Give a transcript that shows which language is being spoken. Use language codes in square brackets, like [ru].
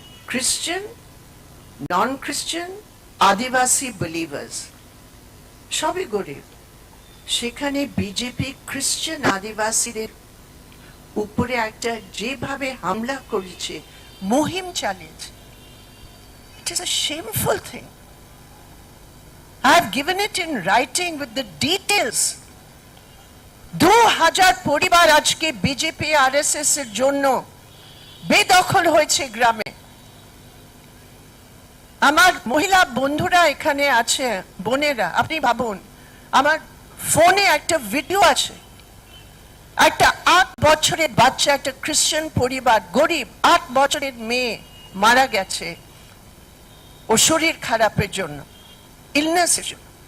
[bn] খ্রিস্টান, নন খ্রিস্টান, আদিবাসী বিলিভার্স সবই গরিব। সেখানে বিজেপি খ্রিস্টান আদিবাসীদের উপরে একটা যেভাবে হামলা করেছে, মুহিম চালিয়েছে, [en] it is a shameful thing. I have given it in writing with the details. [bn] 2000 পরিবার আজকে বিজেপি আরএসএস এর জন্য বেদখল হয়েছে গ্রামে। আমার মহিলা বন্ধুরা এখানে আছে, বোনেরা, আপনি ভাবুন, আমার ফোনে একটা ভিডিও আছে, একটা 8 বছরের বাচ্চা, একটা খ্রিস্টান পরিবার, গরিব, 8 বছরের মেয়ে মারা গেছে ও শরীর খারাপের জন্য, ইলনেসের জন্য।